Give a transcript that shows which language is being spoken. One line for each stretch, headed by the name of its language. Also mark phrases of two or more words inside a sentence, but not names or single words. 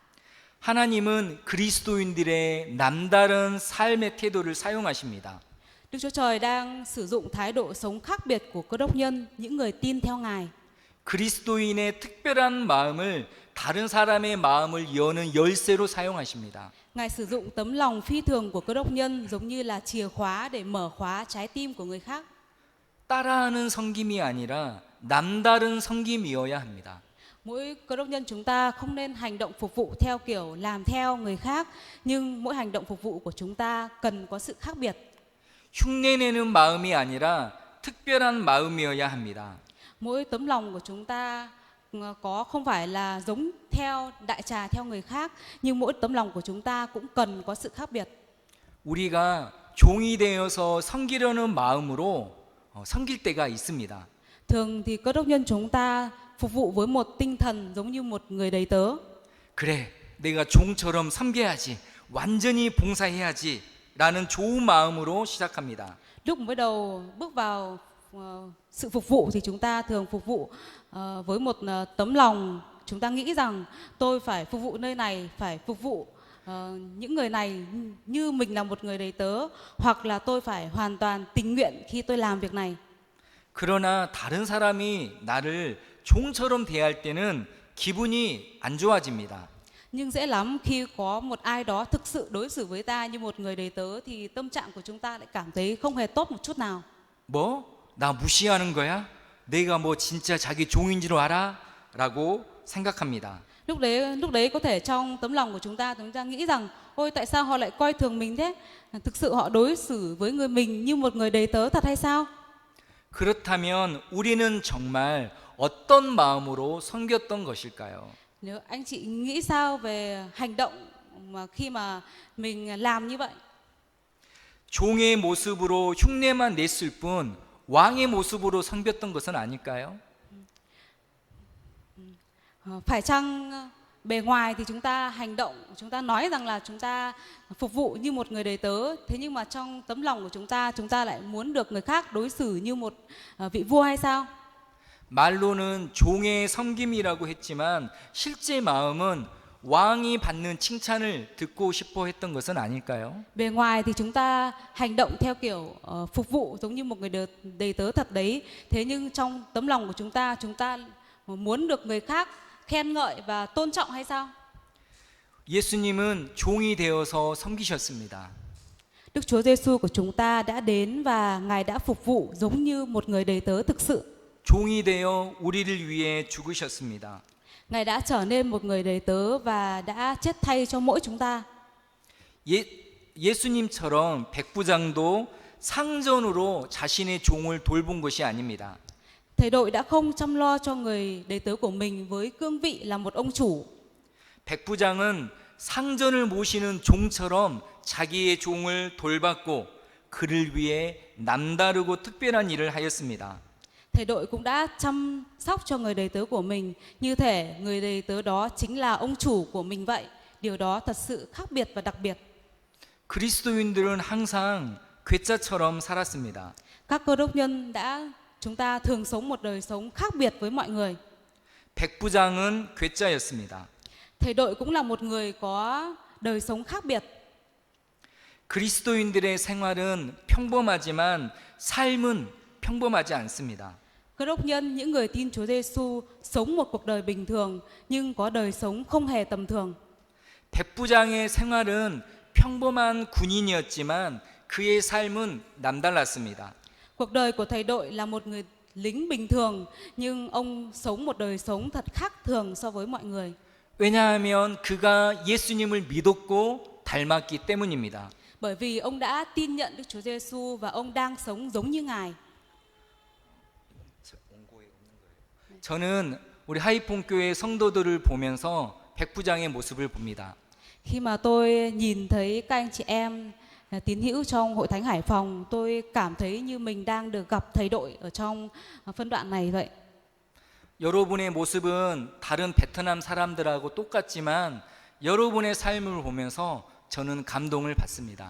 Korean: 하나님은 그리스도인들의 남다른 삶의 태도를 사용하십니다.
Vietnamese: Đức Chúa Trời đang sử dụng thái độ sống khác biệt của Cơ Đốc nhân, những người tin theo Ngài.
Korean: 그리스도인의 특별한 마음을 다른 사람의 마음을 여는 열쇠로 사용하십니다.
Vietnamese: Ngài sử dụng tấm lòng phi thường của Cơ Đốc nhân giống như là chìa khóa để mở khóa trái tim của người khác.
Korean: 따라하는 섬김이 아니라 남다른 섬김이어야 합니다.
Vietnamese: Mỗi Cơ Đốc nhân chúng ta không nên hành động phục vụ theo kiểu làm theo người khác, nhưng mỗi hành động phục vụ của chúng ta cần có sự khác biệt.
Korean: 흉내내는 마음이 아니라 특별한 마음이어야 합니다.
Vietnamese: Mỗi tấm lòng của chúng ta có không phải là giống theo đại trà theo người khác, nhưng mỗi tấm lòng của chúng ta cũng cần có sự khác biệt.
Korean: 우리가 종이 되어서 섬기려는 마음으로 섬길 때가 있습니다.
Vietnamese: Thường thì Cơ Đốc nhân chúng ta phục vụ với một tinh thần giống như một người đầy tớ.
Korean: 그래, 내가 종처럼 섬겨야지, 완전히 봉사해야지 라는 좋은 마음으로 시작합니다.
Vietnamese: Lúc mới đầu bước vào sự phục vụ thì chúng ta thường phục vụ với một tấm lòng. Chúng ta nghĩ rằng tôi phải phục vụ nơi này, phải phục vụ những người này như mình là một người đầy tớ, hoặc là tôi phải hoàn toàn tình nguyện khi tôi làm việc này.
Korean: 그러나 다른 사람이 나를 종처럼 대할 때는 기분이 안 좋아집니다.
Vietnamese: Nhưng dễ lắm khi có một ai đó thực sự đối xử với ta như một người đầy tớ thì tâm trạng của chúng ta lại cảm thấy không hề tốt một chút nào.
Korean: 뭐? 나 무시하는 거야? 내가 뭐 진짜 자기 종인 줄 알아? 라고 생각합니다.
Vietnamese: Lúc đấy có thể trong tấm lòng của chúng ta nghĩ rằng ôi tại sao họ lại coi thường mình thế? Thực sự họ đối xử với mình như một người đầy tớ thật hay sao?
Korean: 그렇다면 우리는 정말 어떤 마음으로 섬겼던 것일까요?
Vietnamese: Nếu anh chị nghĩ sao về hành động mà khi mà mình làm như vậy?
Korean: 종의 모습으로 흉내만 냈을 뿐 왕의 모습으로 섬겼던 것은 아닐까요?
Vietnamese: Phải chăng bề ngoài thì chúng ta hành động, chúng ta nói rằng là chúng ta phục vụ như một người đầy tớ, thế nhưng mà trong tấm lòng của chúng ta lại muốn được người khác đối xử như một vị vua hay sao?
Korean: 말로는 종의 섬김이라고 했지만 실제 마음은 왕이 받는 칭찬을 듣고 싶어 했던 것은 아닐까요?
Vietnamese: Bề ngoài thì chúng ta hành động theo kiểu phục vụ giống như một người đầy tớ thật đấy, thế nhưng trong tấm lòng của chúng ta muốn được người khác khen ngợi và tôn trọng hay sao?
Korean: 예수님은 종이 되어서 섬기셨습니다.
Vietnamese: Đức Chúa Giêsu của chúng ta đã đến và Ngài đã phục vụ giống như một người đầy tớ thực sự.
Korean: 종이 되어 우리를 위해 죽으셨습니다.
Vietnamese: Ngài đã trở nên một người đầy tớ và đã chết thay cho mỗi chúng ta.
Korean: 예수님처럼 백부장도 상전으로 자신의 종을 돌본 것이 아닙니다.
Vietnamese: Thầy đội đã không chăm lo cho người đầy tớ của mình với cương vị là một ông chủ.
Korean: 백부장은 상전을 모시는 종처럼 자기의 종을 돌봤고 그를 위해 남다르고 특별한 일을 하였습니다.
Vietnamese: Thầy đội cũng đã chăm sóc cho người đầy tớ của mình như thể người đầy tớ đó chính là ông chủ của mình vậy, điều đó thật sự khác biệt và đặc biệt.
Korean: 그리스도인들은 항상 괴짜처럼 살았습니다.
Vietnamese: Các cơ đốc nhân chúng ta thường sống một đời sống khác biệt với mọi người.
Korean: 백부장은 괴짜였습니다.
Vietnamese: Thầy đội cũng là một người có đời sống khác biệt.
Korean: 그리스도인들의 생활은 평범하지만 삶은 평범하지 않습니다.
Vietnamese: Cơ đốc nhân, những người tin Chúa Giêsu sống một cuộc đời bình thường nhưng có đời sống không hề tầm thường.
Korean: 백부장의 생활은 평범한 군인이었지만 그의 삶은 남달랐습니다.
Vietnamese: Cuộc đời của thầy đội là một người lính bình thường nhưng ông sống một đời sống thật khác thường so với mọi người.
Korean: 왜냐하면 그가 예수님을 믿었고 닮았기 때문입니다.
Vietnamese: Bởi vì ông đã tin nhận Đức Chúa Giêsu và ông đang sống giống như Ngài.
Korean: 저는 우리 하이폰 교회 성도들을 보면서 백부장의 모습을 봅니다.
Vietnamese: Khi mà tôi nhìn thấy các anh chị em tín hữu trong hội thánh Hải Phòng, tôi cảm thấy như mình đang được gặp thầy đội ở trong phân đoạn này vậy.
Korean: 여러분의 모습은 다른 베트남 사람들하고 똑같지만 여러분의 삶을 보면서 저는 감동을 받습니다.